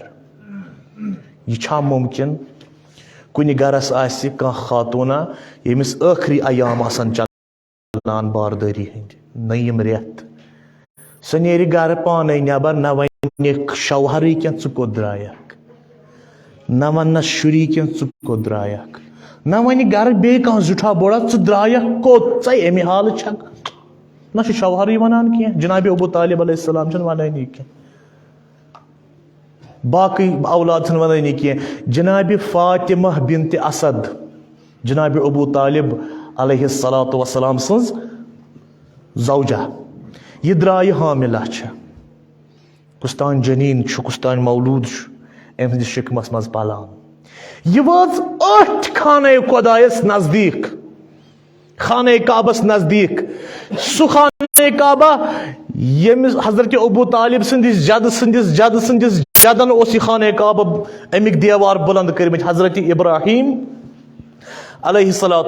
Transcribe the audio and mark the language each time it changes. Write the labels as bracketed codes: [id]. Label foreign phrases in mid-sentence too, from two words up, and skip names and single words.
[ks] یہِ چھا مُمکِن کُنہِ گرس آسہِ کانٛہہ خاتوٗنا ییٚمِس ٲخری ایام آسن چلان باردٲری ہٕنٛدۍ نٔیِم رٮ۪تھ سۄ نیرِ گرٕ پانے نٮ۪بر نہ وَنہِ شوہرٕے کینٛہہ ژٕ کوٚت درٛایکھ نہ وَننس شُری کینٛہہ ژٕ کوٚت درٛایکھ نہ وَنہِ گرٕ بیٚیہِ کانٛہہ زِٹھا بوڑا ژٕ درٛایکھ کوٚت ژے اَمہِ حالہٕ چھکھ نہ چھُ شوہرٕے وَنان کینٛہہ جناب ابو طالب [ar] علیہ السلام [ks] چھُنہٕ وَنٲنی کینٛہہ باقٕے اولاد چھِنہٕ وَنٲنی کینٛہہ جناب فاطمہ بنت اسد جناب ابو طالب [ar] علیہ الصلاۃ وسلام [ks] سٕنٛز زوجہ یہ درٛایہِ حاملہ چھےٚ کُس تانۍ جنیٖن چھُ کُس تانۍ مولوٗد چھُ أمۍ سٕنٛدِس شِکمس منٛز پلان یہ وٲژ أتھۍ خانہ خۄدایس نزدیٖک خانہ کعبس نزدیٖک سُہ خانہ کعبہ ییٚمِس حضرت ابو طالب سٕنٛدِس جدٕ جدن اوس یہِ خانہ کعبہ امیِکۍ دیوار بُلند کٔرمٕتۍ حضرت ابراہیم [ar] علیہ الصلاۃ